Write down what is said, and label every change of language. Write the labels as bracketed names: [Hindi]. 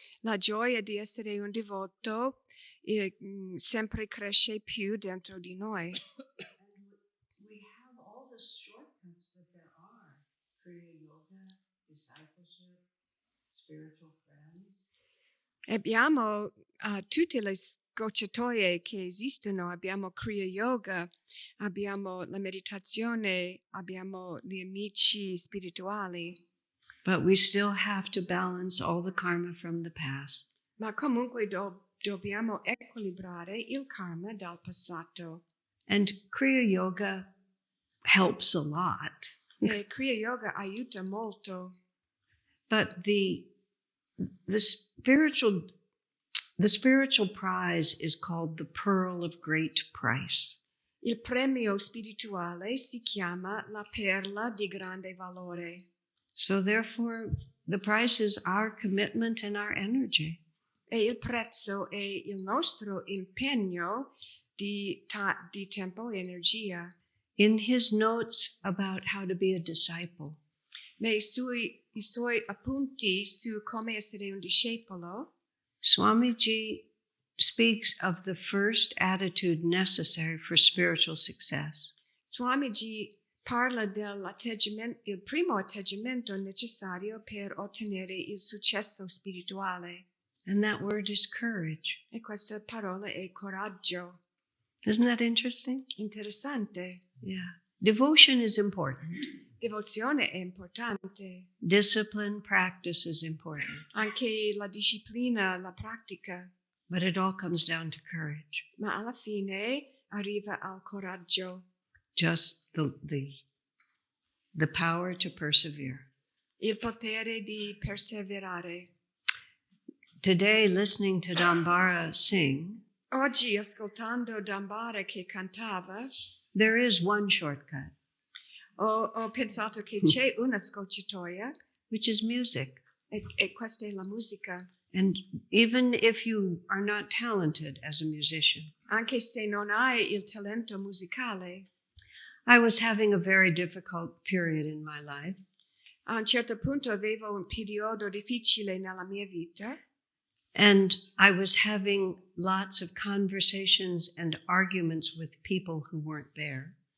[Italian] La gioia di essere un devoto sempre cresce più dentro di noi. [English] And we have all the shortcuts that there are. Kriya yoga, discipleship, spiritual friends. [Italian] Abbiamo tutte le scorciatoie che esistono. Abbiamo Kriya Yoga, abbiamo la meditazione, abbiamo gli amici spirituali. [English] But we still have to balance all the karma from the past. [Italian] Ma comunque dobbiamo equilibrare il karma dal passato. [English] And Kriya yoga helps a lot. [Italian] E Kriya Yoga aiuta molto. [English] But the spiritual prize is called the pearl of great price. [Italian] Il premio spirituale si chiama la perla di grande valore. [English] So therefore, the price is our commitment and our energy. [Italian] E il prezzo è il nostro impegno di tempo e energia. [English] In his notes about how to be a disciple, [Italian] I suoi appunti su come essere un discepolo, [English] Swamiji speaks of the first attitude necessary for spiritual success. [Italian] Swamiji parla il primo atteggiamento necessario per ottenere il successo spirituale. [English] And that word is courage. [Italian] E questa parola è coraggio. [English] Isn't that interesting? [Italian] Interessante. [English] Yeah. Devotion is important. [Italian] Devozione è importante. [English] Discipline, practice is important. [Italian] Anche la disciplina, la pratica. [English] But it all comes down to courage. [Italian] Ma alla fine arriva al coraggio. [English] Just the power to persevere. [Italian] Il potere di perseverare. [English] Today, listening to Dambara sing, [Italian] Oggi, ascoltando Dambara che cantava, [English] there is one shortcut, [Italian] ho pensato che c'è una scorciatoia [English] which is music. [Italian] e questa è la musica. [English] And even if you are not talented as a musician, [Italian] Anche se non hai il talento musicale, [English] I was having a very difficult period in my life. [Italian] a un certo punto avevo un periodo difficile nella mia vita. [English] And I was having lots of conversations and arguments with people who weren't there.